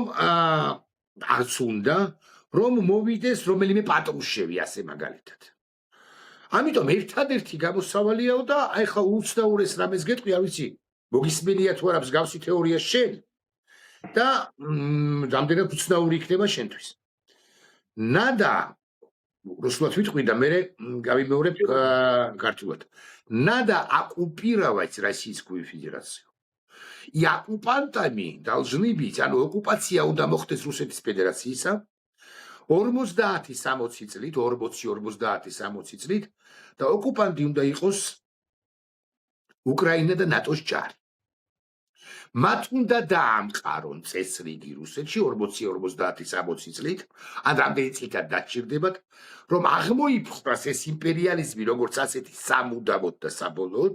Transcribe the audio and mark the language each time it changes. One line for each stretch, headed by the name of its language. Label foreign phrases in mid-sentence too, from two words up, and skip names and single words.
Georgian: არც უნდა რომ მოვიდეს რომელიმე პატრუშევი ასე მაგალითად ამიტომ ერთადერთი გამოსავალიაო და აი ხა უცნაურეს რამეს გეტყვი არ ვიცი მოგისმენია თუ არა მსგავსი თეორია შენ და რამდენად უცნაური იქნება შენთვის ნადა რუსულად ვიტყვი და მე გავიმეორებ ქართულად
Russian: надо оккупировать Российскую Федерацию. И оккупантами должны быть, оккупация
Georgian: უნდა მოხდეს რუსეთის ფედერაციისა 50-60 წლით, 40-50 წლით და ოკუპანტი უნდა იყოს უკრაინა და ნატოს ჯარი. მათ უნდა დაამყარონ წესრიგი რუსეთში 40-50 წლით, ან რამდენი წლით დაჭირდებათ, რომ აღმოიფხვრას ეს იმპერიალიზმი როგორც ასეთი სამუდამოდ და საბოლოოდ.